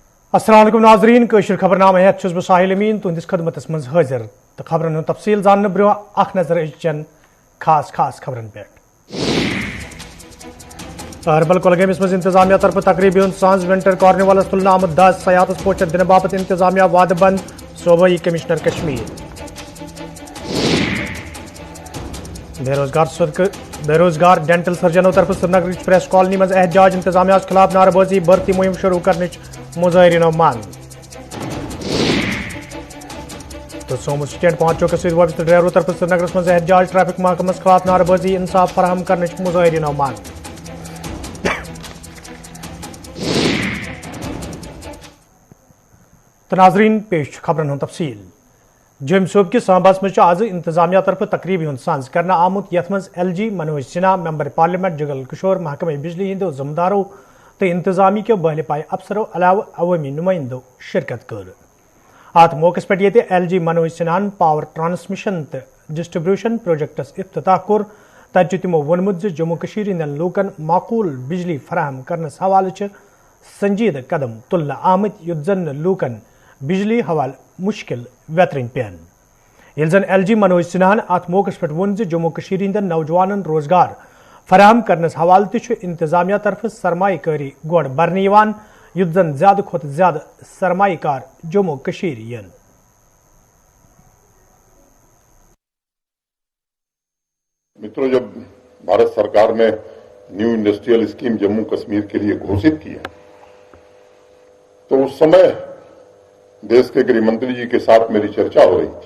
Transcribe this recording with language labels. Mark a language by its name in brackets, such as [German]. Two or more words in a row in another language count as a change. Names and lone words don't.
[Kashmiri] अस्सलाम वालेकुम नाजरीन कशर खबरनामा हेत बह साहिल अमीन तुंदिस खदमतस मज हाजिर तो खबरन हुंद तफसील जानने ब्रोह अख नजर अचन खास खास खबरन पे। अहरबल कुलगेमिस मज इंतजामिया तरफ तकरीबी हुंद सांझ [English] winter carnivals [Kashmiri] तुलन आमद 10 सयाहत पोचर दिन बाबत इंतजामिया वाद बंद सूबाई कमिश्नर कश्मीर। बेरोजगार [English] dental surgeons [Kashmiri] तरफ श्रीनगर प्रेस कॉलोनी मज एहतजाज इंतजामिया खिलाफ नारेबाजी भर्ती मुहिम शुरू करने मुजाहिरीन मांग। तो सोमू स्टैंड पहुंचो कसीर वाबस्त ड्राइवरों तरफ श्रीनगर मज एहतजाज ट्रैफिक महकमस खिलाफ नारेबाजी इंसाफ फराहम करने मुजाहिरीन मांग। तो नाजरीन पेश खबरन तफसील। जम सूब के सांबास मज आज इंतजामिया तरफ तकरीबी हुंद सांझ करना आमुत यथ मज LG मनोज सिन्हा [English] member parliament [Kashmiri] जुगल किशोर महकमे बिजली हिंदो जिम्मेदारों तो इंतजामी के बहले पाए अफसरों अलावा अवामी नुमाइंदों शिरकत कर। अत मौके पे ये LG मनोज सिन्हान [English] power transmission [Kashmiri] तो [English] distribution projects [Kashmiri] इफ्तिताह कोर तत तमो वोनमुत जम्मू कशीर हिंदन लूकन माकूल बिजली फराहम करनस हवाले संजीद कदम तुलना आमत युत जन लूकन बिजली हवाल मुश्किल वेतरन पेन। ये जन LG मनोज सिन्हान अत मौके पे वोन जम्मू कशीर हिंदन नौजवानन रोजगार फराहम करनस हवाले इंतजामिया तरफ सरमाकारी गोड़ बरने युत जन ज्यादा खुद ज्यादा सरमाकार जम्मू कशीर यन। [Hindi] मित्रों, जब भारत सरकार ने [English] new industrial scheme [Hindi] जम्मू कश्मीर के लिए घोषित किया तो उस समय देश के गृह मंत्री जी के साथ मेरी चर्चा हो रही थी।